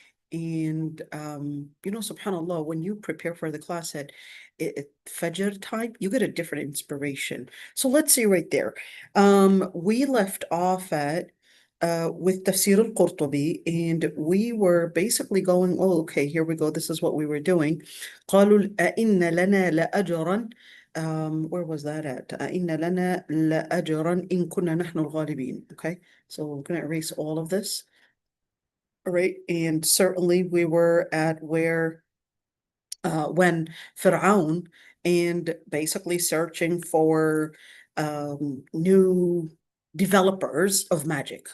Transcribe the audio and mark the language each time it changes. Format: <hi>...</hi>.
<en>And, subhanAllah, when you prepare for the class at Fajr time, you get a different inspiration. So let's see right there. We left off at with Tafseer al-Qurtubi, and we were basically going, oh, okay, here we go. This is what we were doing.</en> <ar>قالوا أئن لنا لأجرا.</ar> <en>Where was that at?</en> <ar>أئن لنا لأجرا إن كنا نحن الغالبين.</ar> <en>Okay, so we're going to erase all of this. All right, and certainly we were at where when Fir'aun and basically searching for new developers of magic.</en>